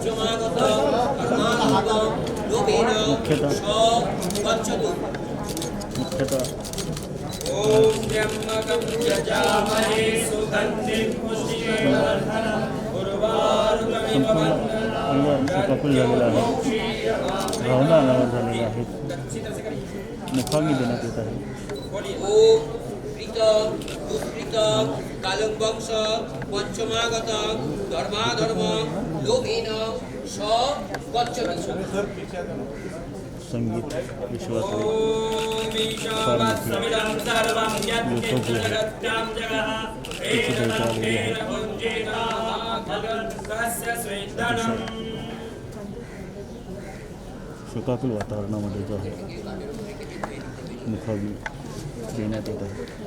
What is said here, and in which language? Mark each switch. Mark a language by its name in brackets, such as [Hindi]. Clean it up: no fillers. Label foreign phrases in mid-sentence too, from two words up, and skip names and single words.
[Marathi] मुख्यतः संपूर्ण अंग शोकाकुल झालेलं आहे. भावना अनावर झालेल्या आहेत. मुखाग्नी देण्यात येत आहे. [Sanskrit] কালং বংশ পঞ্চমাগত ধর্মাধর্ম লোভেন সব গচ্ছতু [Marathi] संगीत विश्वासले फार मोठी लोकं जे आहेत त्याची देवता आलेली आहे. शोकाकुल वातावरणामध्ये जो आहे मुखाग्नी देण्यात येत आहे.